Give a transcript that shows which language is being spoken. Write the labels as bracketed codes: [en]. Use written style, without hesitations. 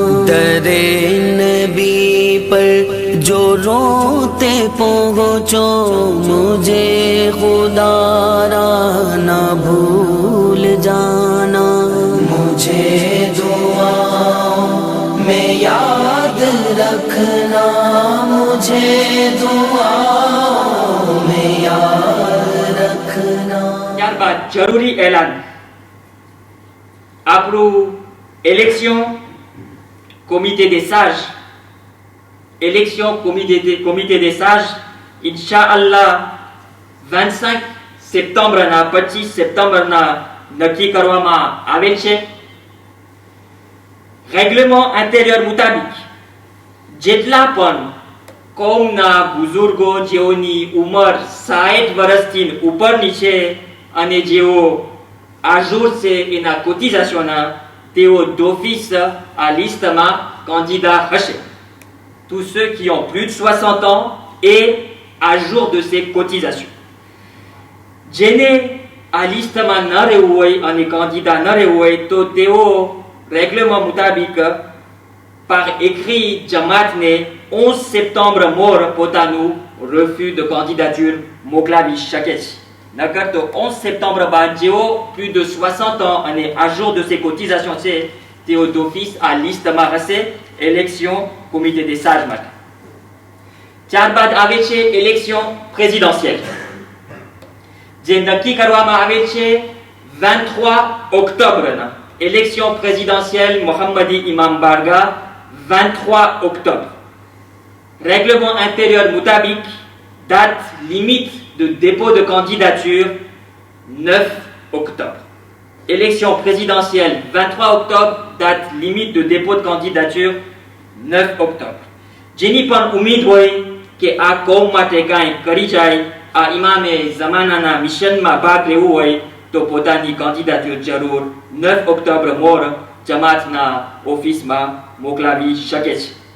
[hi] दरे नबी पर जो रोते पहुँचो, मुझे खुदा रा ना भूल जाना, मुझे दुआओं में याद रखना, मुझे दुआओं में याद रखना। [gu] ત્યારબાદ જરૂરી એલાન. આપણું [fr] élection comité des sages, [gu] élection comité des sages, Inch'Allah [fr] 25 septembre [gu] ના 25 septembre ના નક્કી કરવામાં આવેલ છે. રેગ્લેમેન્ટ ઇન્ટિરિયર મુતાબિક જેટલા પણ કોમના બુઝુર્ગો જેઓની ઉંમર 60 વર્ષથી ઉપરની છે અને જેઓ આજોર છે એના કોટિઝેશનના, તેઓ [fr] d'office à [gu] લિસ્ટમાં candidat હશે. [fr] Tous ceux qui ont plus de 60 ans et à jour de ces cotisations. [gu] જેને આ લિસ્ટમાં ન રહેવું હોય અને candidat ન રહેવું હોય તો તેઓ règlement મુતાબિક [fr] par écrit [gu] જમાતને 11 septembre મોર પોતાનું [fr] refus de candidature [gu] મોકલાવી શકે છે. નકર તો 11 septembre બાદ જેઓ [fr] plus de 60 ans [gu] અને [fr] à jour de ces cotisations [gu] છે તેઓ [fr] d'office à [gu] લિસ્ટમાં હશે [fr] élection comité des sages [gu] માટે. ત્યારબાદ આવે છે [fr] élection présidentielle, [gu] જે નક્કી કરવામાં આવે છે [fr] 23 octobre. Élection présidentielle Mohammadi Imam Barga 23 octobre. Règlement intérieur mutabik, date limite de dépôt de candidature 9 octobre. Élection présidentielle 23 octobre, date limite de dépôt de candidature 9 octobre. [gu] Jenny pan umid hoy કે આ કોમ માટે કાંઈ કરી જાય, આ ઇમામે ઝમાનાના મિશનમાં ભાગ લેવું હોય તો પોતાની candidature જરૂર [fr] 9 octobre [gu] મોર જમાતના ઓફિસમાં મોકલાવી શકે છે.